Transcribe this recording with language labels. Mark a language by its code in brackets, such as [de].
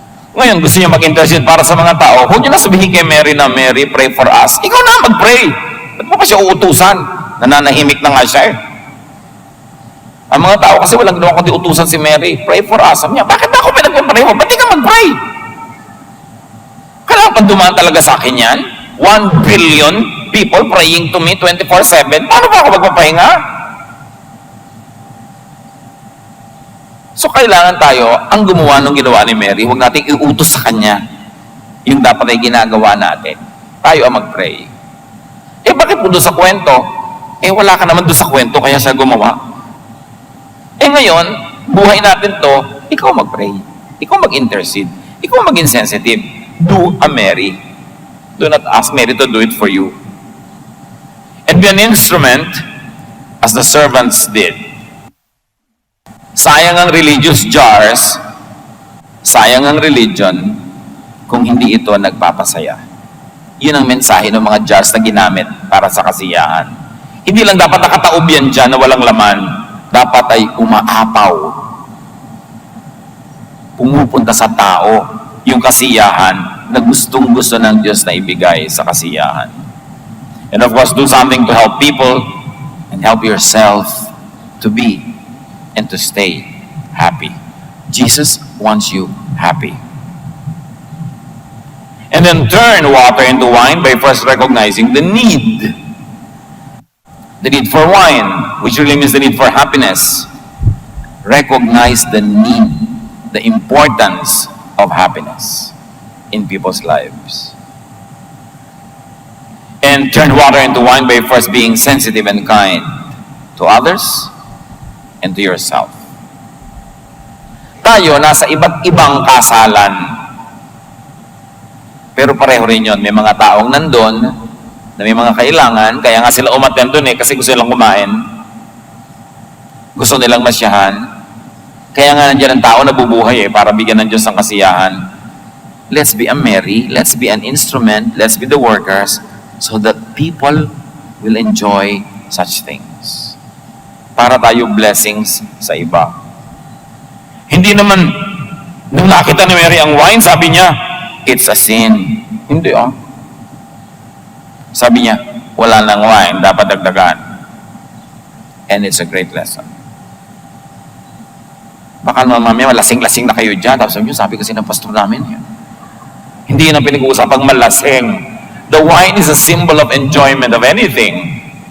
[tl] Ngayon, gusto niya mag-intercede para sa mga tao, huwag niyo na sabihin kay Mary na, Mary, [en] pray for us. [tl] Ikaw na mag-pray. Ba't mo pa siya uutusan? Nananahimik na nga siya eh. Ang mga tao kasi walang ginawa kundi utusan si Mary, [en] pray for us. [tl] Sabi niya, bakit ako pinag-pray mo? Ba't di ka mag-pray? Kailangan pa dumaan talaga sa akin yan? [en] 1 billion people praying to me 24/7. [tl] Paano ba ako magpapahinga? So kailangan tayo, ang gumawa ng ginawa ni Mary, huwag nating iutos sa kanya yung dapat ay ginagawa natin. Tayo ang mag-pray. Eh bakit po doon sa kwento? Eh wala ka naman doon sa kwento, kaya siya gumawa. Eh ngayon, buhay natin to, ikaw mag-pray. Ikaw mag-intercede. Ikaw maging sensitive. [en] Do a Mary. Do not ask Mary to do it for you. And be an instrument as the servants did. [tl] Sayang ang religious jars, sayang ang religion kung hindi ito nagpapasaya. Yun ang mensahe ng mga jars na ginamit para sa kasiyahan. Hindi lang dapat nakataob yan dyan na walang laman. Dapat ay umaapaw. Pumupunta sa tao yung kasiyahan na gustong-gusto ng Diyos na ibigay sa kasiyahan. [en] And of course, do something to help people and help yourself to be and to stay happy. Jesus wants you happy. And then turn water into wine by first recognizing the need. The need for wine, which really means the need for happiness. Recognize the need, the importance of happiness in people's lives. And turn water into wine by first being sensitive and kind to others and to yourself. [tl] Tayo, nasa iba't ibang kasalan. Pero pareho rin yun. May mga taong nandun na may mga kailangan, kaya nga sila umattend doon eh, kasi gusto nilang kumain. Gusto nilang masyahan. Kaya nga nandiyan ang tao na bubuhay eh, para bigyan ng Diyos ng kasiyahan. [en] Let's be a Mary, let's be an instrument, let's be the workers, so that people will enjoy such things. [tl] Para tayo blessings sa iba. Hindi naman, nung nakita ni Mary ang wine, sabi niya, [en] it's a sin. [tl] Hindi ah. Sabi niya, wala nang wine, dapat dagdagan. [en] And it's a great lesson. [tl] Baka naman mamaya, lasing-lasing na kayo dyan. Tapos sabi kasi ng pastor namin, yun. Hindi yun ang pinag-uusapang malasing. [en] The wine is a symbol of enjoyment of anything.